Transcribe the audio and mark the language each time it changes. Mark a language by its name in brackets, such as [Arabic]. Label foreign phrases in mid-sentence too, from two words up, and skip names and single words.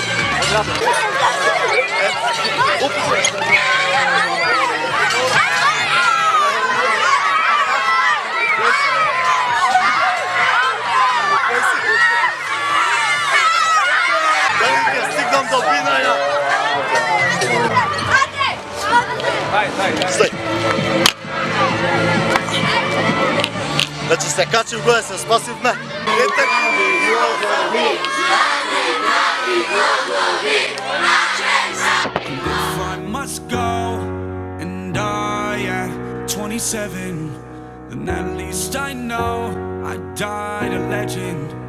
[Macedonian] Дали ќе стигнам до бинаја? Стай. Значи се качив горе, се спасивме. Ете. [English] If I must go and die at 27, then at least I know I died a legend.